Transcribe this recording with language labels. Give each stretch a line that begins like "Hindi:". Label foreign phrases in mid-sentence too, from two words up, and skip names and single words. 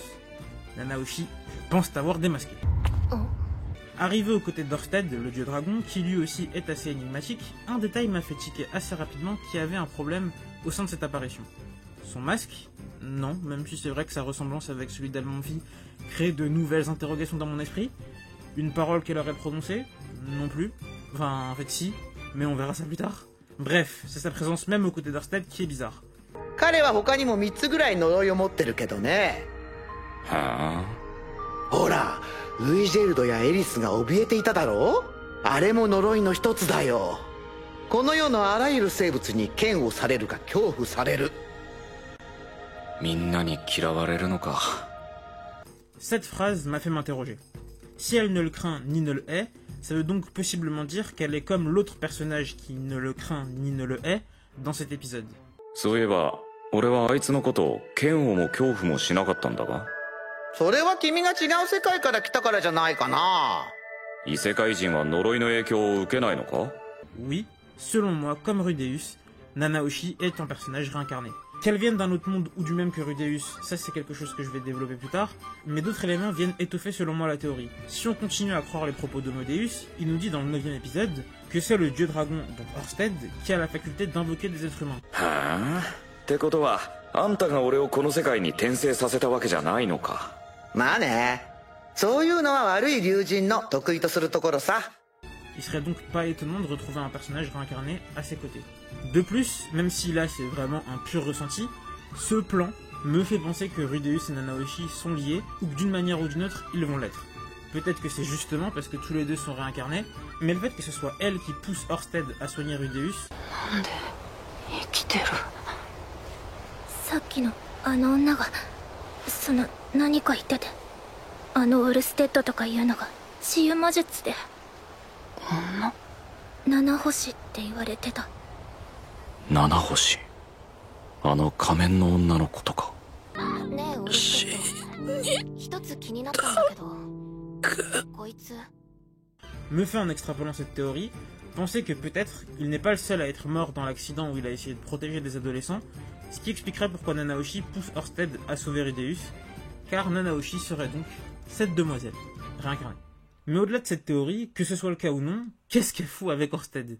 French: Nanaoshi, je pense t'avoir démasqué. Arrivé aux côtés d'Orsted, le dieu dragon, qui lui aussi est assez énigmatique, un détail m'a fait tiquer assez rapidement qu'il y avait un problème au sein de cette apparition. Son masque? Non, même si c'est vrai que sa ressemblance avec celui d'Almanfi crée de nouvelles interrogations dans mon esprit. Une parole qu'elle aurait prononcée? Non plus. Enfin, en fait si, mais on verra ça plus tard. Bref, c'est sa présence même aux côtés d'Orsted qui est bizarre.
Japanese: 彼は他にも3つぐらい呪いを持ってるけどね。はあ。ほら、ルイジェルドやエリスが怯えていただろう？あれも呪いの一つだよ。この世のあらゆる生物に嫌悪されるか恐怖される。みんなに嫌われるのか。
French: Cette phrase m'a fait m'interroger. Si elle ne le craint ni ne le hait, ça veut donc possiblement dire qu'elle est comme l'autre personnage qui ne le craint ni ne le hait dans cet épisode.
Japanese: そういえば、俺はあいつのことを嫌悪も恐怖もしなかったんだが。それは君が違う世界から来たからじゃないかな。異世界人は呪いの影響を受けないのか？
French: Oui, selon moi, comme Rudeus, Nanaoshi est un personnage réincarné. Qu'elle vienne d'un autre monde ou du même que Rudeus, ça c'est quelque chose que je vais développer plus tard, mais d'autres éléments viennent étoffer selon moi la théorie. Si on continue à croire les propos d'Homodeus, il nous dit dans le 9e épisode que c'est le dieu dragon, donc Orsted, qui a la faculté d'invoquer des êtres humains.
Japanese: はあ。ってことは、あんたが俺をこの世界に転生させたわけじゃないのか。まあね。そういうのは悪い竜神の得意とするところさ。
French: Il serait donc pas étonnant de retrouver un personnage réincarné à ses côtés. De plus, même si là c'est vraiment un pur ressenti, ce plan me fait penser que Rudeus et Nanaoshi sont liés, ou que d'une manière ou d'une autre, ils vont l'être. Peut-être que c'est justement parce que tous les deux sont réincarnés, mais le fait que ce soit elle qui pousse Orsted à soigner Rudeus...
Japanese: 生きてる。さっきのあの女が何か言ってて、あのオルステッドとかいうのが治癒魔術で七星って言われてた。七星。あの仮面の女のことか。ねえオルステッド、一つ気になったんだけど、こいつ
French: Me fait en extrapolant cette théorie, penser que peut-être il n'est pas le seul à être mort dans l'accident où il a essayé de protéger des adolescents, ce qui expliquerait pourquoi Nanaoshi pousse Orsted à sauver Rudeus, car Nanaoshi serait donc cette demoiselle, réincarnée. Mais au-delà de cette théorie, que ce soit le cas ou non, qu'est-ce qu'elle fout avec Orsted?